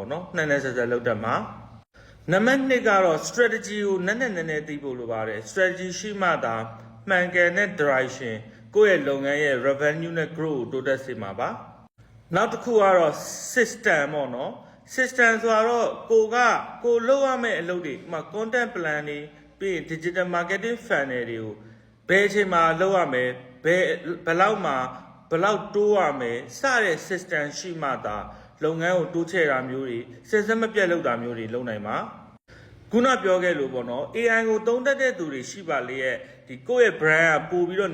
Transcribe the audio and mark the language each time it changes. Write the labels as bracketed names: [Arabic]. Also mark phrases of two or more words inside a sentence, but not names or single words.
[Burmese] ပေါ့နော်နှံ့ဆက်လုပ်တတ်မှာနံပါတ်2ကတော့ strategy ကိုနည်းနည်းသိဖို့လိုပါတယ် strategy ရှိမှသာမှန်ကန်တဲ့ direction ကိုယ့်ရဲ့လုပ်ငန်းရဲ့ revenue နဲ့ growth ကိုတိုးတက်စေမှာပါနောက်တစ်ခုကတော့ system ပေါ့နော် system ဆိုတော့ကိုလုပ်ရမယ့်အလုပ်တွေဥပမာ [English] content plan [Burmese] တွေပြီးရင် [English] digital marketing funnel [Burmese] တွေကိုဘယ်အချိန်မှာလုပ် ရမယ်ဘယ်လောက်တိုးရမယ်စတဲ့ system ရှိမှသာလုပ်ငန်းကိုတိုးချဲ့တာမျိုးတွေစဉ်ဆက်မပြတ်လုပ်တာမျိုးတွေလုပ်နိုင်မှာခုနပြောခဲ့လို့ပေါ့နော် AI ကိုသုံးတတ်တဲ့သူတွေရှိပါလေရဲ့ဒီကိုယ့်ရဲ့ brand ကပို့ပြီးတော့